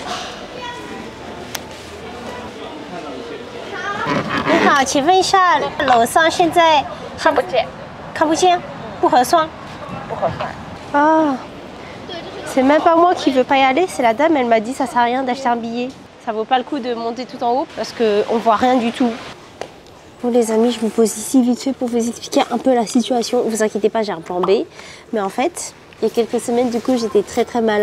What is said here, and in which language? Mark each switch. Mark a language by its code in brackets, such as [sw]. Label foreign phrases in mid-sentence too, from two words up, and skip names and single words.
[zh] 你好，请问一下，楼上现在看不见，看不见，不合算，不合算。 [fr] Ah, c'est même pas moi qui veux pas y aller, c'est la dame, elle m'a dit ça sert à rien d'acheter un billet. Ça vaut pas le coup de monter tout en haut parce qu'on voit rien du tout. Bon les amis, je me pose ici vite fait pour vous expliquer un peu la situation. Vous inquiétez pas, j'ai un plan B. Mais en fait, il y a quelques semaines, du coup, j'étais très malade.